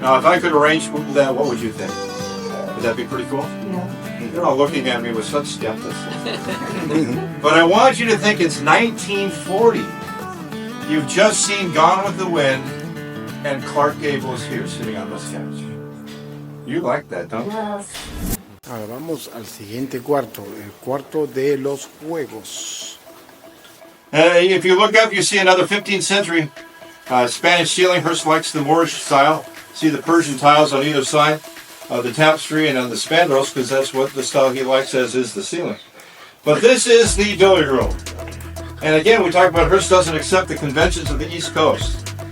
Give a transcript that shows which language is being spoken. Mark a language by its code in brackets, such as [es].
[en] Now, if I could arrange that, what would you think? Would that be pretty cool? Yeah. You're all looking at me with such skepticism. But I want you to think it's 1940. You've just seen Gone with the Wind, and Clark Gable is here sitting on this couch. You like that, don't you? [es] Ahora vamos al siguiente cuarto, el cuarto de los juegos. [en] If you look up, you see another 15th century Spanish ceiling. Hearst likes the Moorish style. See the Persian tiles on either side. the tapestry and on the spandrels, because that's what the style he likes, as is the ceiling. But this is the billiard room. And again, we talk about Hearst doesn't accept the conventions of the East Coast.